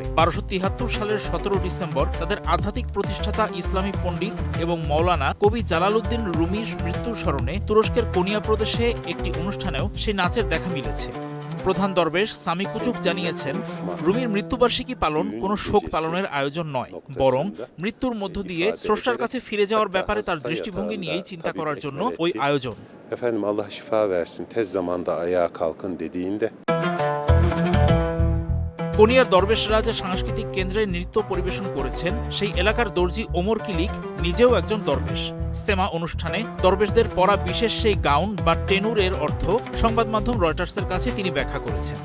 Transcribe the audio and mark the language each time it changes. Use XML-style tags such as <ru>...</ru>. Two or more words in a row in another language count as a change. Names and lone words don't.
<bn>1273 সালের 17 ডিসেম্বর তাদের আধ্যাত্মিক প্রতিষ্ঠাতা ইসলামী পণ্ডিত এবং মৌলানা কবি জালালউদ্দিন রুমির মৃত্যুর স্মরণে তুরস্কের কোনিয়া প্রদেশে একটি অনুষ্ঠানেও সেই নাচের দেখা মিলেছে। প্রধান দরবেশ সামি কুচুক জানিয়েছেন, রুমির মৃত্যুবার্ষিকী পালন কোনো শোক পালনের আয়োজন নয়, বরং মৃত্যুর মধ্য দিয়ে স্রষ্টার কাছে ফিরে যাওয়ার ব্যাপারে তার দৃষ্টিভঙ্গি নিয়েই চিন্তা করার জন্য ওই আয়োজন।</bn> <tr>Efendim Allah şifa versin, tez zamanda ayağa kalkın dediğinde</tr> <bn>কোনিয়ার দরবেশরা যে সাংস্কৃতিক কেন্দ্রে নৃত্য পরিবেশন করেছেন সেই এলাকার দর্জি ওমর কিলিক নিজেও একজন দরবেশ। সেমা অনুষ্ঠানে দরবেশদের পরা বিশেষ সেই গাউন বা টেনুরের অর্থ সংবাদ মাধ্যম রয়টার্সের কাছে তিনি ব্যাখ্যা করেছেন।</bn>